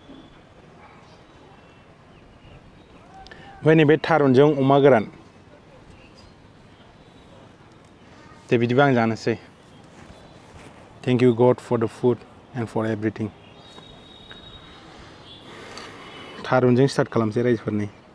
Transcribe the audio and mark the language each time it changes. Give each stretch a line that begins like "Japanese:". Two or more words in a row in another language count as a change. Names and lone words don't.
Bodo: ओमफ्राय नैबे थारुनजों अमा गोरान दे बिदिबा आं जानोसै
English: thank you God for the food and for everything
Bodo: थारुनजों स्टार्ट खालामसै राइजफोरनि